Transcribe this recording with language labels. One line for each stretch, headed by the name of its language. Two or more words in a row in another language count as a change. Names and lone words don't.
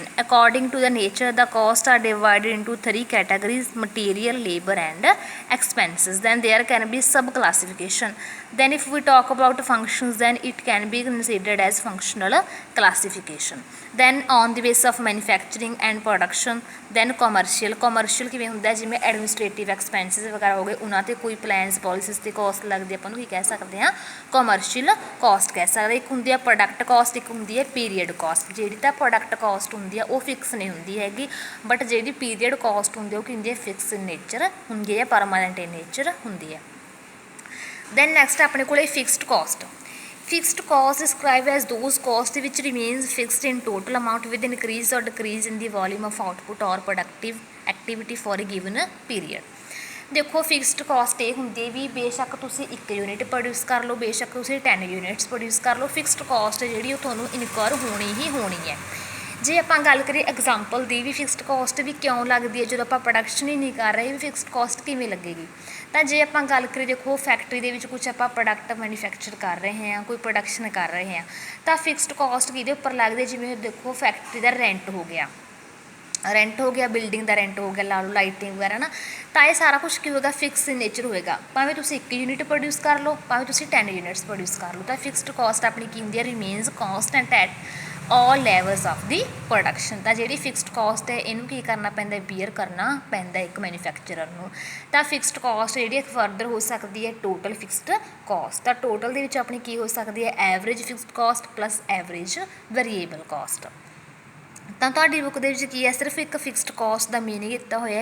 English: According to the nature, the costs are divided into three categories: material, labor and expenses. Then there can be sub classification. Then if we talk about functions, then it can be considered as functional classification. Then on the basis of manufacturing and production. then commercial
Punjabi: ਕਿਵੇਂ ਹੁੰਦਾ, ਜਿਵੇਂ
English: administrative expenses
Punjabi: ਵਗੈਰਾ ਹੋ ਗਏ, ਉਹਨਾਂ 'ਤੇ ਕੋਈ
English: plans policies
Punjabi: 'ਤੇ ਕੋਸਟ ਲੱਗਦੀ, ਆਪਾਂ ਨੂੰ ਕੀ ਕਹਿ ਸਕਦੇ ਹਾਂ,
English: commercial cost
Punjabi: ਕਹਿ ਸਕਦੇ। ਇੱਕ ਹੁੰਦੀ ਆ
English: product cost,
Punjabi: ਇੱਕ ਹੁੰਦੀ ਹੈ
English: period cost.
Punjabi: ਜਿਹੜੀ ਤਾਂ
English: product cost
Punjabi: ਹੁੰਦੀ ਆ ਉਹ ਫਿਕਸ ਨਹੀਂ ਹੁੰਦੀ ਹੈਗੀ, ਬਟ ਜਿਹੜੀ
English: period cost
Punjabi: ਹੁੰਦੀ ਉਹ ਕੀ ਹੁੰਦੀ ਹੈ,
English: fix in nature
Punjabi: ਹੁੰਦੀ ਹੈ,
English: permanent in nature
Punjabi: ਹੁੰਦੀ ਹੈ।
English: then next
Punjabi: ਆਪਣੇ ਕੋਲ
English: fixed cost. Fixed cost described as those costs which remains fixed in total amount with increase or decrease in the volume of output or productive activity for a given period।
Punjabi: ਦੇਖੋ
English: fixed cost
Punjabi: ਇਹ ਹੁੰਦੀ ਵੀ ਬੇਸ਼ੱਕ ਤੁਸੀਂ 1
English: unit produce
Punjabi: ਕਰ ਲਓ, ਬੇਸ਼ੱਕ ਤੁਸੀਂ 10
English: units produce
Punjabi: ਕਰ ਲਓ,
English: fixed cost
Punjabi: ਜਿਹੜੀ ਉਹ ਤੁਹਾਨੂੰ ਇਨਕਰ ਹੋਣੀ ਹੀ ਹੋਣੀ ਹੈ। ਜੇ ਆਪਾਂ ਗੱਲ ਕਰੀਏ ਐਗਜ਼ਾਮਪਲ ਦੀ ਵੀ
English: fixed cost
Punjabi: ਵੀ ਕਿਉਂ ਲੱਗਦੀ ਹੈ, ਜਦੋਂ ਆਪਾਂ ਪ੍ਰੋਡਕਸ਼ਨ ਹੀ ਨਹੀਂ ਕਰ ਰਹੇ ਵੀ
English: fixed cost
Punjabi: ਕਿਵੇਂ ਲੱਗੇਗੀ। ਤਾਂ ਜੇ ਆਪਾਂ ਗੱਲ ਕਰੀਏ, ਦੇਖੋ ਫੈਕਟਰੀ ਦੇ ਵਿੱਚ ਕੁਛ ਆਪਾਂ
English: product manufacture
Punjabi: ਕਰ ਰਹੇ ਹਾਂ, ਕੋਈ ਪ੍ਰੋਡਕਸ਼ਨ ਕਰ ਰਹੇ ਹਾਂ, ਤਾਂ
English: fixed cost
Punjabi: ਕਿਹਦੇ ਉੱਪਰ ਲੱਗਦੀ, ਜਿਵੇਂ ਦੇਖੋ ਫੈਕਟਰੀ ਦਾ ਰੈਂਟ ਹੋ ਗਿਆ, ਬਿਲਡਿੰਗ ਦਾ ਰੈਂਟ ਹੋ ਗਿਆ, ਲਾ ਲਓ ਲਾਈਟਿੰਗ ਵਗੈਰਾ ਨਾ, ਤਾਂ ਇਹ ਸਾਰਾ ਕੁਛ ਕੀ ਹੋਏਗਾ,
English: fix in nature
Punjabi: ਹੋਏਗਾ। ਭਾਵੇਂ ਤੁਸੀਂ 1
English: unit produce
Punjabi: ਕਰ ਲਓ, ਭਾਵੇਂ ਤੁਸੀਂ 10
English: units produce
Punjabi: ਕਰ ਲਓ, ਤਾਂ
English: fixed cost
Punjabi: ਆਪਣੀ ਕੀ ਹੁੰਦੀ ਹੈ,
English: remains constant at all levels of the production।
Punjabi: ਤਾਂ ਜਿਹੜੀ
English: fixed cost
Punjabi: ਹੈ ਇਹਨੂੰ ਕੀ ਕਰਨਾ ਪੈਂਦਾ, ਬੀਅਰ ਕਰਨਾ ਪੈਂਦਾ ਇੱਕ ਮੈਨੂਫੈਕਚਰਰ ਨੂੰ। ਤਾਂ
English: fixed cost
Punjabi: ਜਿਹੜੀ ਫਰਦਰ ਹੋ ਸਕਦੀ ਹੈ
English: total fixed cost.
Punjabi: ਤਾਂ ਟੋਟਲ ਦੇ ਵਿੱਚ ਆਪਣੀ ਕੀ ਹੋ ਸਕਦੀ ਹੈ,
English: average fixed cost plus average variable cost.
Punjabi: ਤਾਂ ਤੁਹਾਡੀ ਬੁੱਕ ਦੇ ਵਿੱਚ ਕੀ ਹੈ, ਸਿਰਫ ਇੱਕ
English: fixed cost
Punjabi: ਦਾ ਮੀਨਿੰਗ ਦਿੱਤਾ ਹੋਇਆ ਹੈ।